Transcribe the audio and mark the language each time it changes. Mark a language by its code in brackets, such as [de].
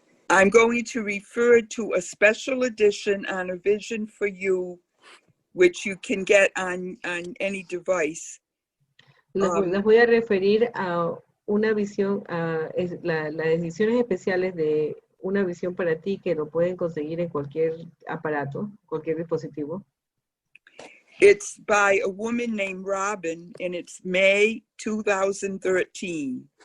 [en] I'm going to refer to a special edition on A Vision for You, which you can get on any device. [es] Les voy a referir a una visión, a las ediciones especiales de Una Visión para Ti, que lo pueden conseguir en cualquier aparato, cualquier dispositivo. [en] It's by a woman named Robin, and it's May 2013.